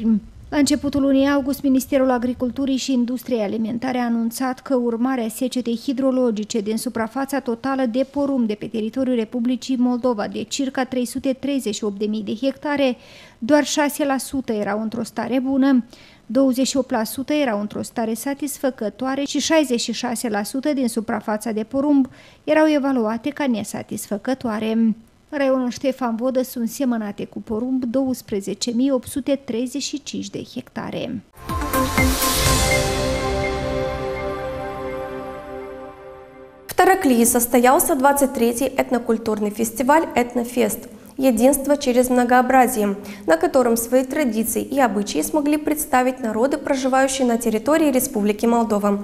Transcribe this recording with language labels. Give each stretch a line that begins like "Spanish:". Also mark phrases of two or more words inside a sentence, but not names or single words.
Romanian: La începutul lunii august, Ministerul Agriculturii și Industriei Alimentare a anunțat că, urmare a secetei hidrologice din suprafața totală de porumb de pe teritoriul Republicii Moldova de circa 338.000 de hectare, doar 6% erau într-o stare bună, 28% erau într-o stare satisfăcătoare și 66% din suprafața de porumb erau evaluate ca nesatisfăcătoare. În raionul Ștefan Vodă sunt semănate cu porumb 12.835 de hectare.
Russian: В Тараклии состоялся 23-й этнокультурный фестиваль «Этнофест. Единство через многообразие», на котором свои традиции и обычаи смогли представить народы, проживающие на территории Республики Молдова.